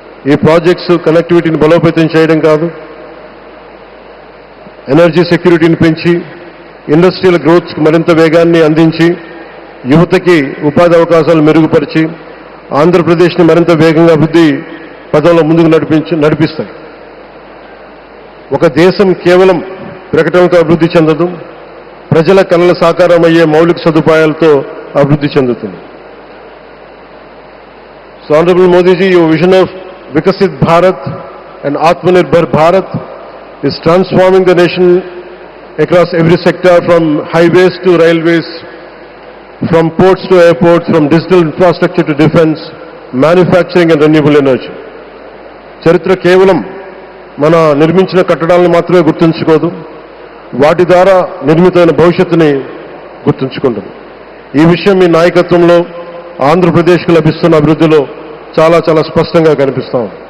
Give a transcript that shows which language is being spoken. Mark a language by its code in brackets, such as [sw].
[te] ఈ ప్రాజెక్ట్స్ కనెక్టివిటీని బలోపేతం చేయడం కాదు, ఎనర్జీ సెక్యూరిటీని పెంచి ఇండస్ట్రియల్ గ్రోత్కి మరింత వేగాన్ని అందించి యువతకి ఉపాధి అవకాశాలు మెరుగుపరిచి ఆంధ్రప్రదేశ్ని మరింత వేగంగా అభివృద్ధి పదంలో ముందుకు నడిపిస్తాయి. ఒక దేశం కేవలం ప్రకటనతో అభివృద్ధి చెందదు, ప్రజల కళల సాకారమయ్యే మౌలిక సదుపాయాలతో అభివృద్ధి చెందుతుంది. [en] So Honorable Modi ji, your vision of Vikasit Bharat and Atmanirbhar Bharat is transforming the nation across every sector, from highways to railways, from ports to airports, from digital infrastructure to defense, manufacturing and renewable energy. [te] చరిత్ర కేవలం మన నిర్మించిన కట్టడాలను మాత్రమే గుర్తుంచుకోదు, వాటి ద్వారా నిర్మితమైన భవిష్యత్తుని గుర్తుంచుకుంటుంది. ఈ విషయం మీ నాయకత్వంలో ఆంధ్రప్రదేశ్కు లభిస్తున్న అభివృద్ధిలో చాలా చాలా స్పష్టంగా కనిపిస్తాం.